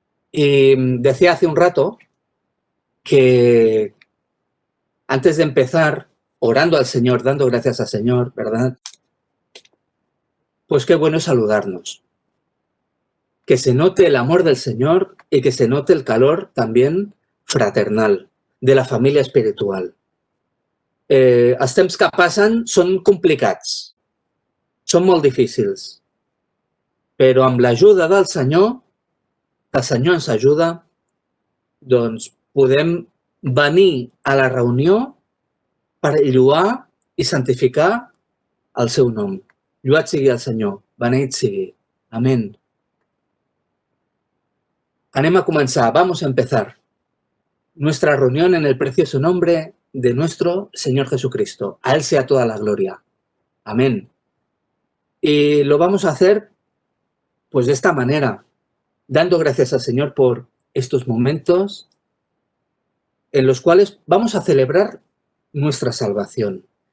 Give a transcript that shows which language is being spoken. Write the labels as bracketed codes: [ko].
[es] Y decía hace un rato que antes de empezar, orando al Señor, dando gracias al Señor, ¿verdad? Pues qué bueno es saludarnos. Que se note el amor del Señor y que se note el calor también fraternal de la família espiritual. [ca] Els temps que passen són complicats, són molt difícils, però amb l'ajuda del Senyor, que el Senyor ens ajuda, doncs podem venir a la reunió per lloar i santificar el seu nom. Lloat sigui el Senyor, beneït sigui. [es] Amén. [ca] Anem a comenzar, [es] vamos a empezar nuestra reunión en el precioso nombre de nuestro Señor Jesucristo. A Él sea toda la gloria. Amén. Y lo vamos a hacer pues de esta manera, dando gracias al Señor por estos momentos en los cuales vamos a celebrar nuestra salvación.